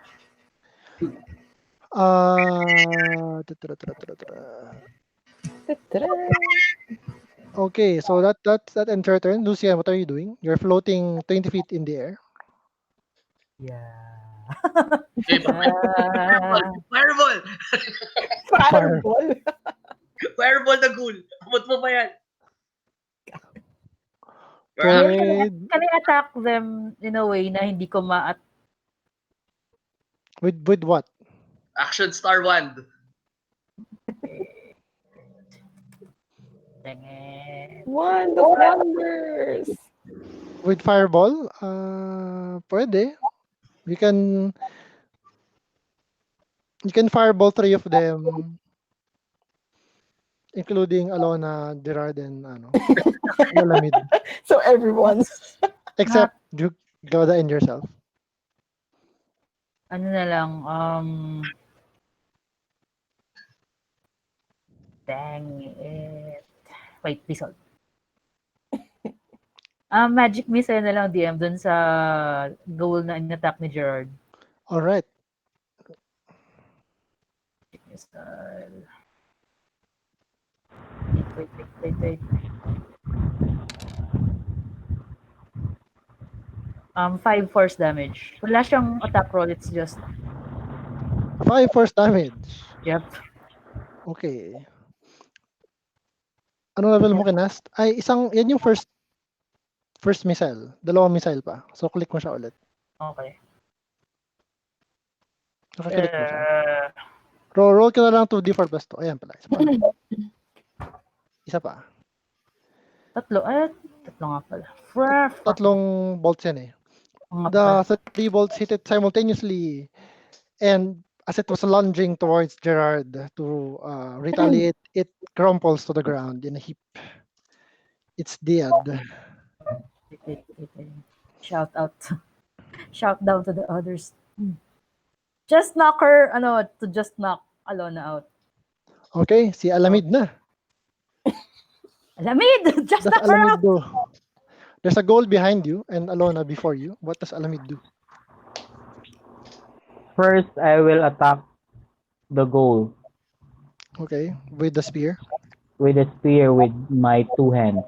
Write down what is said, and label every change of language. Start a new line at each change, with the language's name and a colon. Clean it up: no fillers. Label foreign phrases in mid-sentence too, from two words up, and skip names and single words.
English: Okay, so that ends your turn. Lucian, what are you doing? You're floating 20 feet in the air. Yeah. Okay, fireball! Fireball!
Filipino: Fireball na ghoul. Abot mo pa yan.
English: Okay. Can I attack them in a way
Filipino: na hindi ko
English: With what? Action star wand. Dang it. Wand of Wonders! With fireball? Pwede. You can fireball 3 of them, including Alona, Gerard, and Alamid. So everyone's... Except you Goda and yourself.
Filipino: Ano na lang,
English: dang it. Wait, please hold. Magic missile
Filipino: na lang DM dun sa goal na in-attack ni Gerard.
English: Alright. Magic missile. Wait. 5 force damage.
Filipino: Wala siyang
English: attack roll, it's just... 5 force damage. Yep.
Filipino: Okay. Ano level mo kinast? Ay, yan yung
English: first missile.
Filipino: Dalawang missile pa. So, click mo siya ulit.
English: Okay.
Filipino: Nakaklik mo siya. Roll ka na lang 2d4 plus 2. Ayan pala. Isa pa. Tatlo nga pala. Tatlong bolts yan eh.
English: The 3 bolts hit it simultaneously and as it was lunging towards Gerard to retaliate, it crumples to the ground in a heap. It's dead. Shout out. Shout down to the others. Just knock her, to just knock Alona out.
Filipino: Okay, si Alamid na. Alamid!
English: Just Does knock her Alamid out! do? There's a goal behind you and Alona before you. What does Alamid do? First, I will attack the goal Okay, with the spear. with a spear with my two hands.